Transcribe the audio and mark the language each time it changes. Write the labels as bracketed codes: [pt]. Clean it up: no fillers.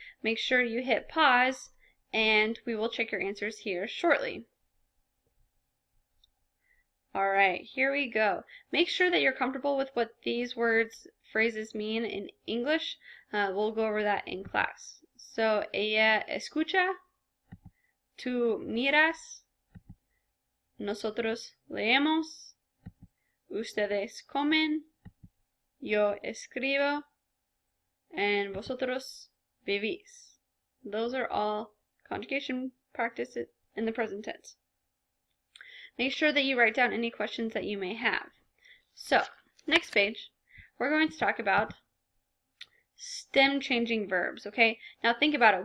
[en] Make sure you hit pause, and we will check your answers here shortly. Alright, here we go. Make sure that you're comfortable with what these phrases mean in English. We'll go over that in class. [es] So, ella escucha, tú miras, nosotros leemos, ustedes comen, yo escribo, and vosotros vivís. [en] Those are all conjugation practices in the present tense. Make sure that you write down any questions that you may have. So, next page, we're going to talk about stem changing verbs, okay? Now think about it.